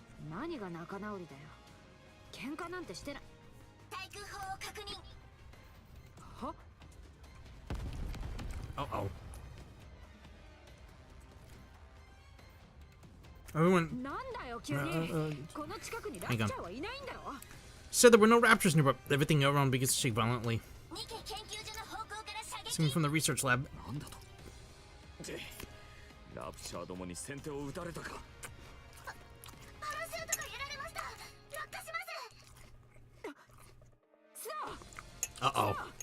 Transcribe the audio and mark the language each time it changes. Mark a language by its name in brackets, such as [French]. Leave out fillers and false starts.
[Japanese] 何が仲直りだよ。喧嘩なんてしてない。対空砲を確認。は？ [English] Uh-oh. Everyone [Japanese] なんだよ、急に。この近くにラプチャーはいないんだろ。 [English] said there were no raptors nearby. Everything around begins to shake violently. [Japanese] ニケ研究所の方向から射撃。 [English] Coming from the research lab. [Japanese] なんだと。ラプチャーどもに先手を打たれたか。パラシュートがやられました。落下します。スノー。 [English] Uh-oh.